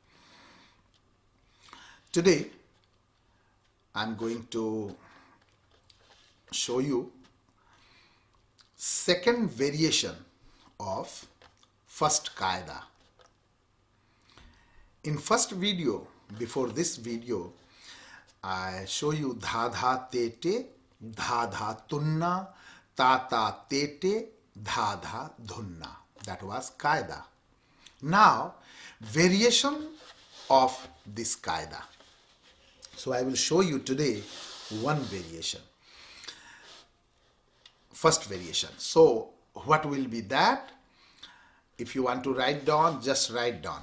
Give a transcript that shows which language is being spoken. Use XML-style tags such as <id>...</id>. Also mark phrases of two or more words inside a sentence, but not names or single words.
<en>Today, I'm going to show you second variation of first qaida. In first video, before this video, I show you dha dha te te, dha dha tunna, ta ta te te, dha dha dhunna. That was qaida. Now, variation of this qaida. So I will show you today one variation. First variation. So what will be that? If you want to write down, just write down.</en>